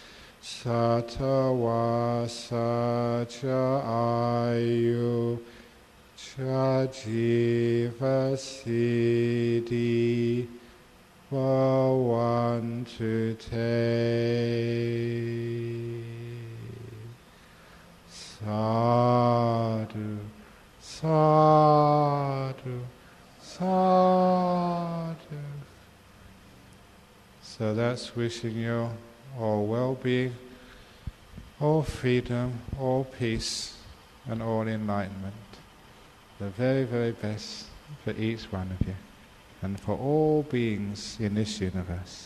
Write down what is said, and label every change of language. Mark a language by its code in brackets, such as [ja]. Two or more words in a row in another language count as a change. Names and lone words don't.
[pi] satava saca ayu Cha jiva siddhi bhavantu te. Sadhu, sadhu, sadhu. [en] So that's wishing you all well-being, all freedom, all peace, and all enlightenment. The very, very best for each one of you and for all beings in this universe.